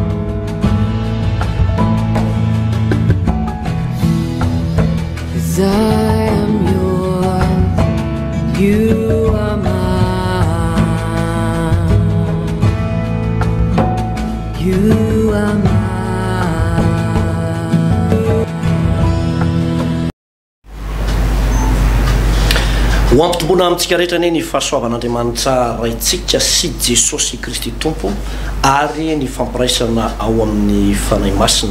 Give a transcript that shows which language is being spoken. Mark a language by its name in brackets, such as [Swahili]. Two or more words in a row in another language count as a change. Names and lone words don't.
[English] 'Cause I am yours, you are mine. You are mine. [Malagasy] Hoampitomboana amintsika rehetra ane ny fahasoavan'Andriamanitra raitsika sy Jesosy Kristy Tompo ary ny fampiraisana ao amin'ny fanahy masina.